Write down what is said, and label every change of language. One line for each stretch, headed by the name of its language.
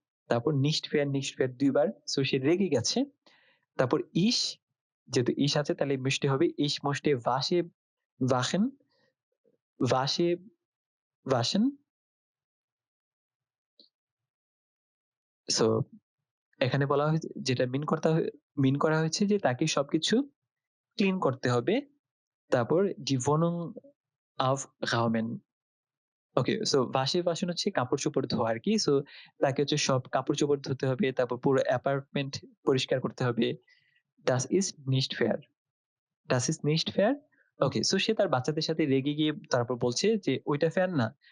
Bangla: তারপর নিস্ট ফেয়ার দুইবার। সো সে রেগে গেছে। তারপর ইস, যেহেতু ইস আছে তাহলে মিষ্টি হবে ইস মোস্টে ভাসে ভাসেন, ভাসে ভাসেন। সো এখানে বলা হয়েছে, যেটা মিন করা হয়েছে যে তাকে সবকিছু ক্লিন করতে হবে।
German: তারপর die Wohnung aufräumen।
Bangla: ওকে, সো waschen হচ্ছে কাপড়-চোপড় ধোয়া আরকি। সো তাকে হচ্ছে সব কাপড়-চোপড় ধুতে হবে। তারপর পুরো অ্যাপার্টমেন্ট পরিষ্কার করতে হবে।
German: Das ist nicht fair। Das ist nicht fair।
Bangla: ওকে, সো সে তার বাচ্চাদের সাথে রেগে গিয়ে তারপর বলছে যে ওইটা ফেয়ার না।